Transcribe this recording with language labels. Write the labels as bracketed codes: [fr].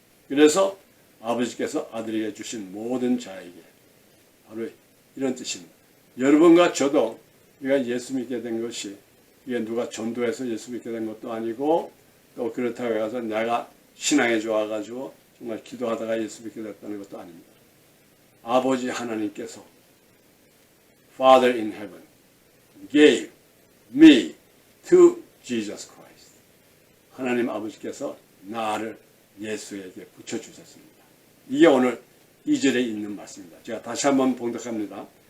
[ko] 그래서 아버지께서 아들에게 주신 모든 자에게, 바로 이런 뜻입니다. 여러분과 저도 우리가 예수 믿게 된 것이 이게 누가 전도해서 예수 믿게 된 것도 아니고 또 그렇다고 해서 내가 신앙에 좋아가지고 정말 기도하다가 예수 믿게 됐다는 것도 아닙니다. 아버지 하나님께서 [en] Father in heaven gave me to Jesus Christ. [ko] 하나님 아버지께서 나를 예수에게 붙여주셨습니다. 이게 오늘 2절에 있는 말씀입니다. 제가 다시 한번 봉독합니다.